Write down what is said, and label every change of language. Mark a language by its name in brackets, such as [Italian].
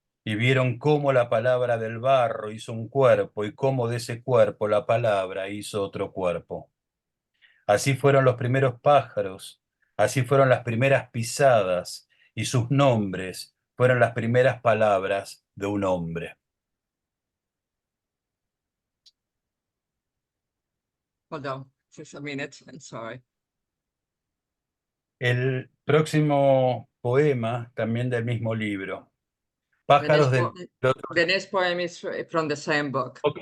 [Spanish] y vieron cómo la palabra del barro hizo un cuerpo y cómo de ese cuerpo la palabra hizo otro cuerpo. Así fueron los primeros pájaros, así fueron las primeras pisadas y sus nombres fueron las primeras palabras de un hombre. [English] Hold on, just a minute, I'm sorry. [Spanish] El próximo poema, también del mismo libro. [English] The [Spanish] Pájaros [English] next, [Spanish] del otro... [English] the next poem is from the same book.